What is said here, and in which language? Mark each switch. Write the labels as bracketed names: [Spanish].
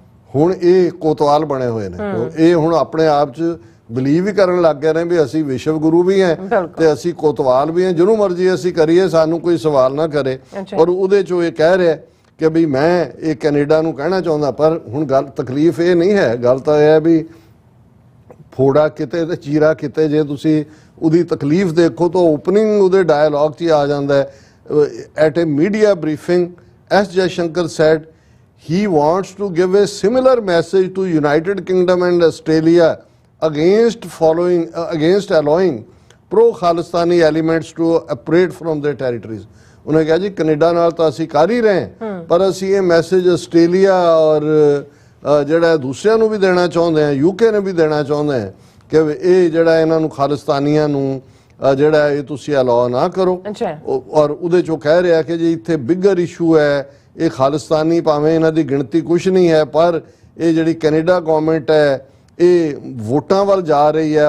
[Punjabi] ਹੁਣ ਇਹ ਕੋਤਵਾਲ ਬਣੇ ਹੋਏ ਨੇ, ਇਹ ਹੁਣ ਆਪਣੇ ਆਪ 'ਚ ਬਿਲੀਵ ਵੀ ਕਰਨ ਲੱਗ ਗਏ ਨੇ ਵੀ ਅਸੀਂ ਵਿਸ਼ਵ ਗੁਰੂ ਵੀ ਹੈ ਤੇ ਅਸੀਂ ਕੋਤਵਾਲ ਵੀ ਹਾਂ, ਜਿਹਨੂੰ ਮਰਜ਼ੀ ਅਸੀਂ ਕਰੀਏ, ਸਾਨੂੰ ਕੋਈ ਸਵਾਲ ਨਾ ਕਰੇ। ਔਰ ਉਹਦੇ 'ਚੋਂ ਇਹ ਕਹਿ ਰਿਹਾ ਕਿ ਵੀ ਮੈਂ ਇਹ ਕੈਨੇਡਾ ਨੂੰ ਕਹਿਣਾ ਚਾਹੁੰਦਾ। ਪਰ ਹੁਣ ਗੱਲ ਤਕਲੀਫ ਇਹ ਨਹੀਂ ਹੈ, ਗੱਲ ਤਾਂ ਇਹ ਹੈ ਵੀ ਫੋੜਾ ਕਿਤੇ ਤੇ ਚੀਰਾ ਕਿਤੇ। ਜੇ ਤੁਸੀਂ ਉਹਦੀ ਤਕਲੀਫ ਦੇਖੋ ਤਾਂ ਓਪਨਿੰਗ ਉਹਦੇ ਡਾਇਲੌਗ 'ਚ ਹੀ ਆ ਜਾਂਦਾ ਹੈ। [English] At a media briefing S Jaishankar said he wants to give a similar message to United Kingdom and Australia against allowing pro-Khalistani elements to operate from their territories। [Punjabi] ਉਹਨੇ ਕਿਹਾ ਜੀ ਕੈਨੇਡਾ ਨਾਲ ਤਾਂ ਅਸੀਂ ਕਰ ਹੀ ਰਹੇ, ਪਰ ਅਸੀਂ ਇਹ ਮੈਸੇਜ ਆਸਟ੍ਰੇਲੀਆ ਔਰ ਜਿਹੜਾ ਦੂਸਰਿਆਂ ਨੂੰ ਵੀ ਦੇਣਾ ਚਾਹੁੰਦੇ ਹਾਂ, UK ਨੇ ਵੀ ਦੇਣਾ ਚਾਹੁੰਦੇ ਹਾਂ ਕਿ ਇਹ ਜਿਹੜਾ ਇਹਨਾਂ ਨੂੰ ਖਾਲਿਸਤਾਨੀਆਂ ਨੂੰ ਜਿਹੜਾ ਇਹ ਤੁਸੀਂ ਅਲਾਉ ਨਾ ਕਰੋ। ਔਰ ਉਹਦੇ 'ਚੋਂ ਕਹਿ ਰਿਹਾ ਕਿ ਜੀ ਇੱਥੇ ਬਿਗਰ ਇਸ਼ੂ ਹੈ, ਇਹ ਖਾਲਿਸਤਾਨੀ ਭਾਵੇਂ ਇਹਨਾਂ ਦੀ ਗਿਣਤੀ ਕੁਛ ਨਹੀਂ ਹੈ, ਪਰ ਇਹ ਜਿਹੜੀ ਕੈਨੇਡਾ ਗਵਰਨਮੈਂਟ ਹੈ ਇਹ ਵੋਟਾਂ ਵੱਲ ਜਾ ਰਹੀ ਹੈ।